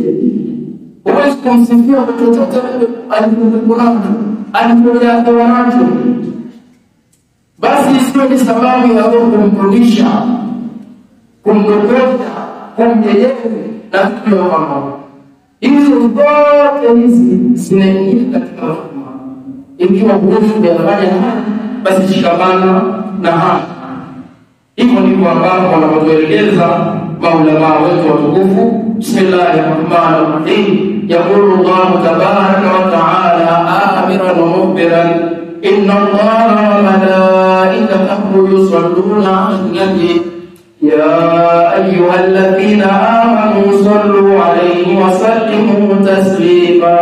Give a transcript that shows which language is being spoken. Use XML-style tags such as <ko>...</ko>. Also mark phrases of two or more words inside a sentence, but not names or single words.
<sw>Huwezi kumsifia kwa chochote alipokuwa nacho, basi isiwe ni sababu ya wewe kumrudisha, kumdokoza, kumjejewe na vitu vya mambo. Hizo zote hizi zinaingia katika hukma. Ikiwa huwezi kuyafanya basi shikamana na haya. Hivyo ndivyo ambavyo wanavyotuelekeza maulama wetu watukufu.</sw> <ar>بسم الله الرحمن الرحيم. يقول الله تبارك وتعالى آمرا ومخبرا إن الله وملائكته يصلون على النبي يا أيها الذين آمنوا صلوا عليه وسلموا تسليما.</ar>